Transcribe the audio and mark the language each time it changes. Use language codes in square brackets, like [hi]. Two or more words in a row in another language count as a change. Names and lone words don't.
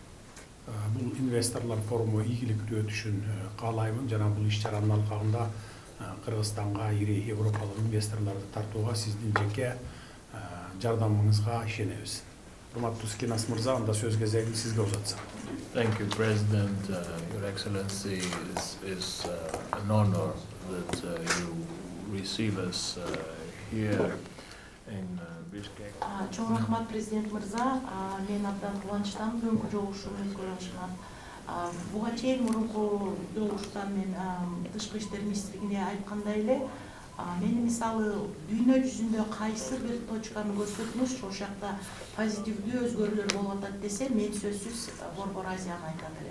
[ky] Бул инвесторлор форуму ийгиликтүү өтүшүн каалаймын жана бул иш-чаранын алкагында Кыргызстанга ири европалык инвесторлорду тартууга сиздин жеке жардамыңызга ишенебиз. Урматтуу Скинас мырза, анда сөз кезегин сизге узатсам. [en] Thank you, President. Your Excellency, is an honor that you receive us here in Bishkek. [ky] Чоң рахмат, президент мырза. Мен абдан кубанычтамын бүгүнкү жолугушууну көрүшүмө. Буга чейин мурунку жолугуштан мен тышкы иштер министрлигине айткандай эле, мени мисалы дүйнө жүзүндө кайсы бир точканы көрсөтүңүз, ошол жакта позитивдүү өзгөрүүлөр болуп атат десе, мен сөзсүз Борбор Азияны айтат элем.